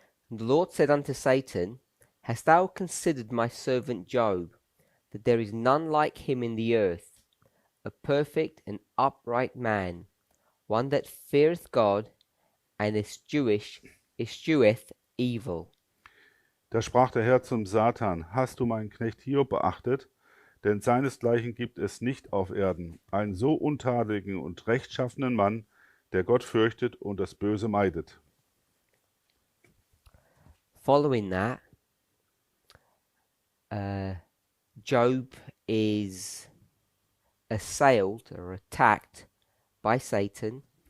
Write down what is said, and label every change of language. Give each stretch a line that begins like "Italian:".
English: And the Lord said unto Satan, Hast thou considered my servant Job, that there is none like him in the earth, a perfect and upright man, one that feareth God, and escheweth evil?
German: Da sprach der Herr zum Satan: Hast du meinen Knecht Hiob beachtet? Denn seinesgleichen gibt es nicht auf Erden, einen so untadeligen und rechtschaffenen Mann, der Gott fürchtet und das Böse meidet.
English: Following that, Job is assailed or attacked by Satan,